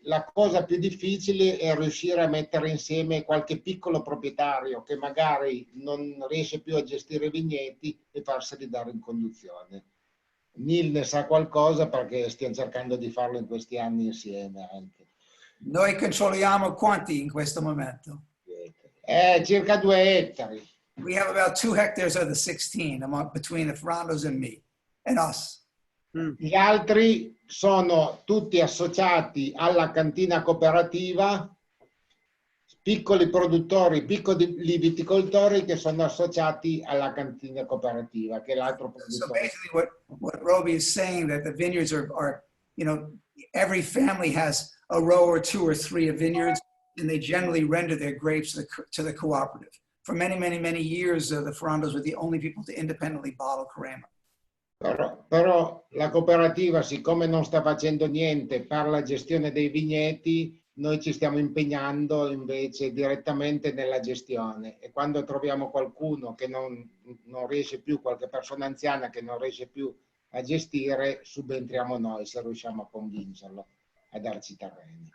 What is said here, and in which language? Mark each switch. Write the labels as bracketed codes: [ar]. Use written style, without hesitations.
[it] La cosa più difficile è riuscire a mettere insieme qualche piccolo proprietario che magari non riesce più a gestire i vigneti e farseli dare in conduzione. Neil ne sa qualcosa perché stiamo cercando di farlo in questi anni insieme anche. Noi controlliamo quanti in questo momento? Circa 2 ettari. [en] We have about 2 hectares of the 16 between the Ferrandos and me. And us. [it] Gli altri sono tutti associati alla cantina cooperativa, piccoli produttori, piccoli viticoltori che sono associati alla cantina cooperativa, che è l'altro produttore. [en] So basically what Roby is saying, that the vineyards are, you know, every family has a row or 2 or 3 of vineyards, and they generally render their grapes to the cooperative. For many, many, many years, the Ferrandos were the only people to independently bottle Carema. [it] Però la cooperativa, siccome non sta facendo niente per la gestione dei vigneti, noi ci stiamo impegnando invece direttamente nella gestione, e quando troviamo qualcuno che non riesce più, qualche persona anziana che non riesce più a gestire, subentriamo noi se riusciamo a convincerlo a darci terreni.